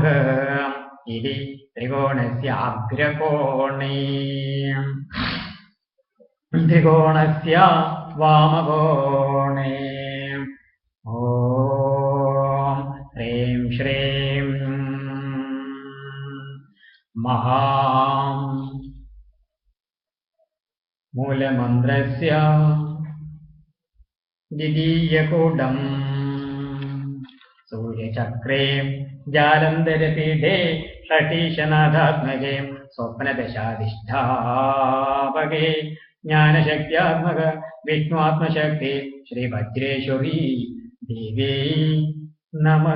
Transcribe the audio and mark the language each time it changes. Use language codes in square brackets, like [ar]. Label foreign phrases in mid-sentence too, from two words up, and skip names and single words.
[sa] इति त्रिकोणस्य अग्रकोणे त्रिकोणस्य वामकोणे ॐ ह्रीं श्रीं महां मूलमन्त्रस्य द्वितीयकूटं सूर्यचक्रे जालन्धरपीठे षठीशनाथात्मके स्वप्नदशाधिष्ठापके ज्ञानशक्तियात्मक विष्णुआत्मशक्ति श्रीवज्रेश्वरी देवी नमः.